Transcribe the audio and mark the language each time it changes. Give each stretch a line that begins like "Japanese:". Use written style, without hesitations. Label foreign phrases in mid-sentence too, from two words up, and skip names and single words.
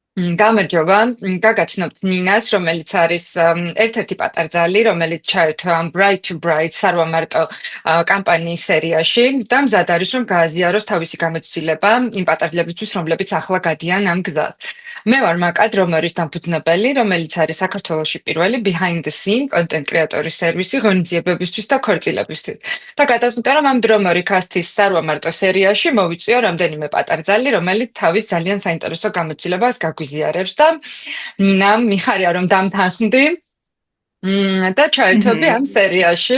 Georgian: გამარჯობა, გაგაცნობთ ნინას, რომელიც არის ერთ-ერთი პატარძალი, რომელიც ჩაერთვა Bright to Bright სარვამარტო კამპანიის სერიაში და მზად არის, რომ გააზიაროს თავისი გამოცდილება იმ პატარძლებისთვის, რომლებიც ახლა გადიან ამ გზას. მე ვარ მაკა დრომერის დამფუძნებელი, რომელიც არის საქართველოში პირველი
English: behind the scene content creator-
Georgian: ის სერვისი ღონისძიებებისთვის და ქორწილებისთვის. და გადაწყვიტა, რომ ამ დრომერი კასტის სარვამარტო სერიაში მოვიწვიო რამდენიმე პატარძალი, რომელიც თავის ძალიან საინტერესო გამოცდილებას გაგვიზიარებს და ნინა, მიხარია რომ დამთანხმდი და ჩაერთვები ამ სერიაში.